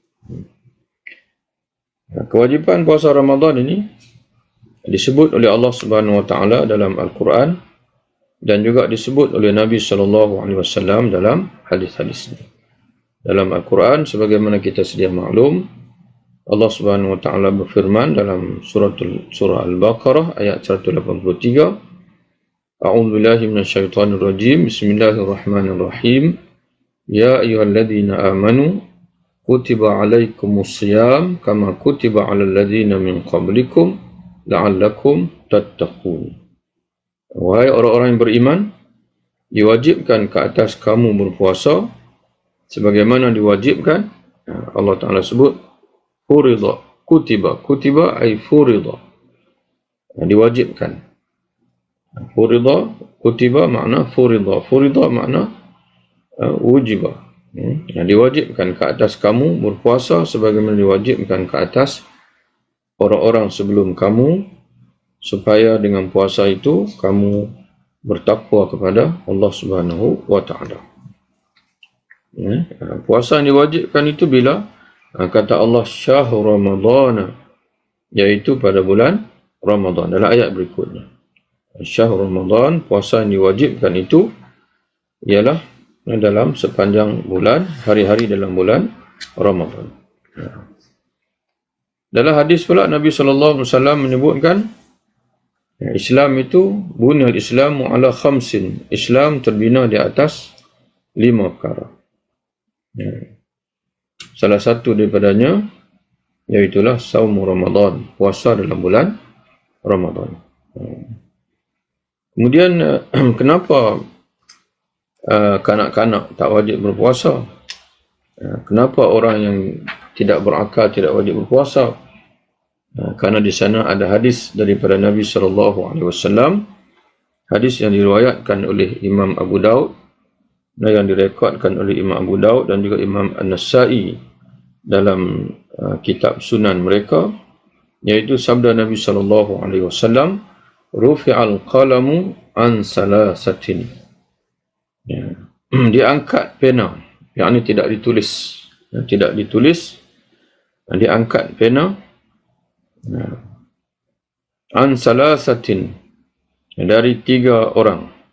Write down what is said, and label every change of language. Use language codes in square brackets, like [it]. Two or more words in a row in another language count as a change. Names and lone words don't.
[ms] Kewajipan puasa Ramadan ini disebut oleh Allah [ar] سبحانه وتعالى [ms] dalam Al-Quran, dan juga disebut oleh Nabi [ar] صلى الله عليه وسلم [ms] dalam hadis-hadisnya. Dalam Al-Quran, sebagaimana kita sedia maklum, Allah [ar] سبحانه وتعالى [ms] berfirman dalam surah Al-Baqarah ayat 183, [ar] أعوذ بالله من الشيطان الرجيم. بسم الله الرحمن الرحيم. يا أيها الذين آمنوا كتب عليكم الصيام كما كتب على الذين من قبلكم لعلكم تتقون. [ms] Wahai orang-orang yang beriman, diwajibkan ke atas kamu berpuasa sebagaimana diwajibkan, Allah Ta'ala sebut furida, [ar] كتب أي فرض, [ms] diwajibkan. [ar] فرض، كتب makna فرض makna وجب. [ms] Diwajibkan ke atas kamu berpuasa sebagaimana diwajibkan ke atas orang-orang sebelum kamu, supaya dengan puasa itu kamu bertakwa kepada Allah [ar] سبحانه وتعالى. [ms] Puasa yang diwajibkan itu bila? Kata Allah [ar] شهر رمضان, [ms] iaitu pada bulan Ramadan. Dalam ayat berikutnya, [ar] شهر رمضان, [ms] puasa yang diwajibkan itu ialah dalam sepanjang bulan, hari-hari dalam bulan Ramadan. Dalam hadis pula Nabi [ar] صلى الله عليه وسلم [ms] menyebutkan, Islam itu [ar] بني الإسلام على خمس. [ms] Islam terbina di atas 5 perkara. Salah satu daripadanya iaitulah saum Ramadan, puasa dalam bulan Ramadan. Kemudian kenapa kanak-kanak tak wajib berpuasa? Kenapa orang yang tidak berakal tidak wajib berpuasa? Karena di sana ada hadis daripada Nabi SAW, hadis yang diriwayatkan oleh Imam Abu Daud dan yang direkodkan oleh Imam Abu Daud dan juga Imam An-Nasai dalam kitab Sunan mereka, yaitu sabda Nabi SAW, [ar] رفع القلم عن ثلاثة, [ms] diangkat pena, yakni tidak ditulis, diangkat pena, [ar] عن ثلاثة, [ms] dari 3 orang.